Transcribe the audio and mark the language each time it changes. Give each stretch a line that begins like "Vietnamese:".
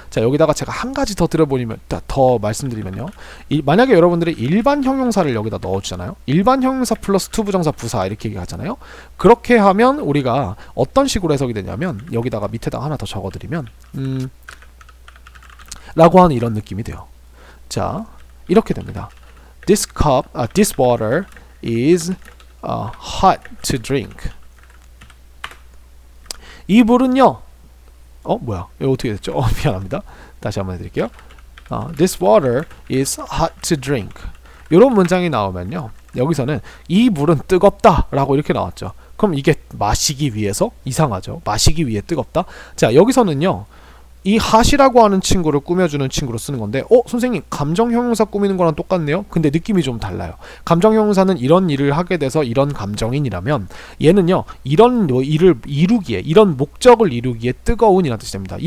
Korean: 자, 여기다가 제가 한 가지 더 말씀드리면요. 만약에 여러분들이 일반 형용사를 여기다 넣어주잖아요. 일반 형용사 플러스 투부정사 부사 이렇게 얘기하잖아요. 그렇게 하면 우리가 어떤 식으로 해석이 되냐면 여기다가 밑에다가 하나 더 적어드리면 라고 하는 이런 느낌이 돼요. 자, 이렇게 됩니다.
English: This water is hot to drink.
Korean: 이 물은요 뭐야? 이거 어떻게 됐죠? 미안합니다. 다시 한번 해드릴게요.
English: This water is hot to drink.
Korean: 이런 문장이 나오면요, 여기서는 이 물은 뜨겁다 라고 이렇게 나왔죠. 그럼 이게 마시기 위해서 이상하죠. 마시기 위해 뜨겁다. 자, 여기서는요, 이 hot이라고 하는 친구를 꾸며주는 친구로 쓰는 건데, 선생님 감정 형용사 꾸미는 거랑 똑같네요. 근데 느낌이 좀 달라요. 감정 형용사는 이런 일을 하게 돼서 이런 감정인이라면, 얘는요, 이런 일을 이루기에, 이런 목적을 이루기에 뜨거운이라는 뜻이 됩니다.